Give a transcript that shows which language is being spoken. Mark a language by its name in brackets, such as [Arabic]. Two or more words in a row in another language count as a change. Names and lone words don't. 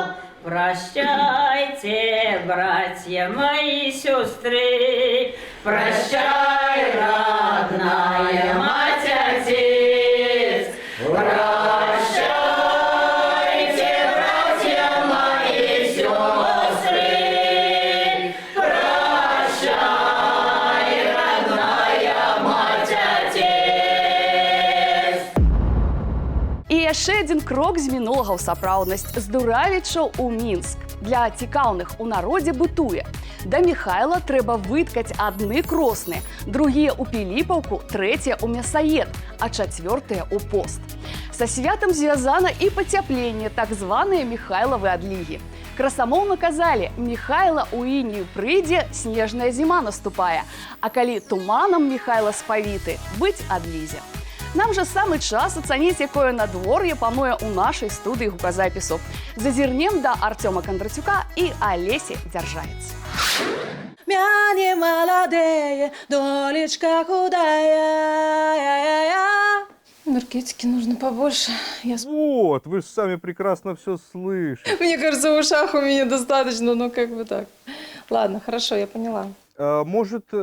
[Russian] Прощайте, братья мои сестры, прощай, родная мать, отец. Прощайте, братья мои сестры, прощай, родная мать, отец. [Belarusian] І яшчэ адзін крок з мінулага ў сапраўднасць з Дуравічаў у Мінск. Для цікаўных у народзе бытуе. Да Міхайла трэба выткаць адны кросны, другія ў Піліпаўку, трэція ў Мясаед, а чацвёртыя ў пост. Са святам звязана і пацяпленне, так званыя Міхайлавы адлігі. Красамоўна казалі, Міхайла ў інію прыйдзе, снежная зіма наступае, а калі туманам Міхайла спавіты, быць адлізе. Нам же самый час ацаніць, якое надвор'е пануе ў нашай студыі гуказапісу. Зазірнем да Артёма Кондратюка і Алесі Дзяржавец. [Russian] Мяне молодые, долечка худая. Энергетики нужно побольше. Вот, вы же сами прекрасно все слышите. Мне кажется, в ушах у меня достаточно, но как бы так. Ладно, хорошо, я поняла. Может...